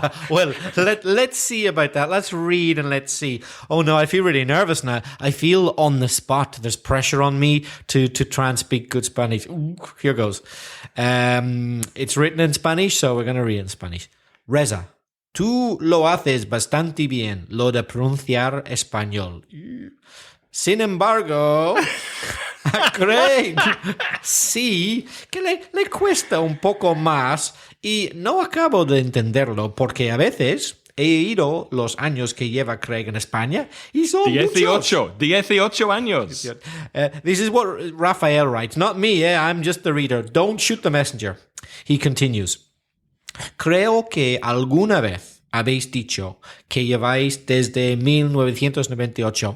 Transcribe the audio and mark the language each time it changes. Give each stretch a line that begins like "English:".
English: Well, let's see about that. Let's read and let's see. Oh no, I feel really nervous now. I feel on the spot. There's pressure on me to try and speak good Spanish. Ooh, here goes. It's written in Spanish, so we're going to read in Spanish.
Spanish: Reza, tú lo haces bastante bien, lo de pronunciar español. Sin embargo, a Craig sí que le cuesta un poco más y no acabo de entenderlo porque a veces he oído los años que lleva Craig en España y son 18 años.
English: This is what Rafael writes, not me, I'm just the reader. Don't shoot the messenger. He continues.
Spanish: Creo que alguna vez habéis dicho que lleváis desde 1998.